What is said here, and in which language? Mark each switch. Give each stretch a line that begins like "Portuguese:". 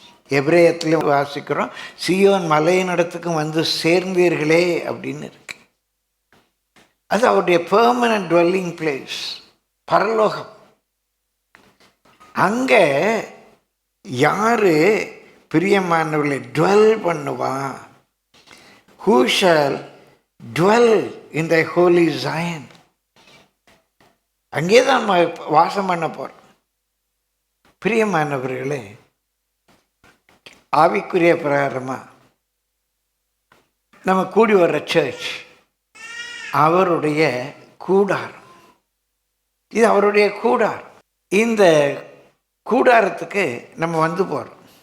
Tamil: எபிரேயத்திலும் வாசிக்கிறோம், சியோன் மலையின் இடத்துக்கு வந்து சேர்ந்தீர்களே அப்படின்னு இருக்கு. அது அவருடைய
English: permanent dwelling place,
Tamil: பரலோகம். அங்கே யாரு பிரியமானவர்களை டுவெல் பண்ணுவா?
English: Who shall dwell in the holy Zion?
Tamil: அங்கே தான் நம்ம வாசம் பண்ண போகிறோம். பிரியமானவர்களே, ஆவிக்குரிய பிரகாரமாக நம்ம கூடி வர்ற சர்ச் அவருடைய கூடாரம். இது அவருடைய கூடாரம். இந்த கூடாரத்துக்கு நம்ம வந்து போகிறோம்.